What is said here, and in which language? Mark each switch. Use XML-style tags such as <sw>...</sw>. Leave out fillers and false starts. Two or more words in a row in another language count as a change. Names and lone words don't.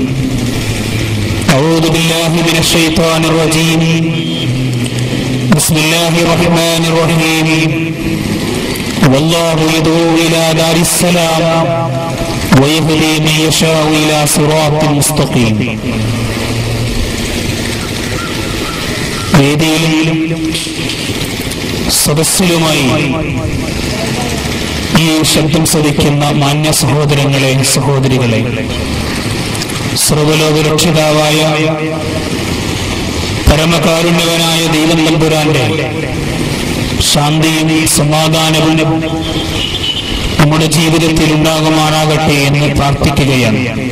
<ar>أعوذ بالله من الشيطان الرجيم. بسم الله الرحمن الرحيم. والله يدعو إلى دار السلام ويهدي من يشاء إلى صراط مستقيم.</ar> <ml>വേദിയിലും സദസ്സിലുമായി ഈ ശബ്ദം ശ്രവിക്കുന്ന മാന്യ സഹോദരങ്ങളെ, സഹോദരികളെ, സർവ്വലോക രക്ഷിതാവായ പരമകാരുണ്യവനായ ദൈവം തമ്പുരാന്റെ ശാന്തിയും സമാധാനവും നമ്മുടെ ജീവിതത്തിൽ ഉണ്ടാകുമാറാകട്ടെ എന്ന് പ്രാർത്ഥിക്കുകയാണ്.</ml>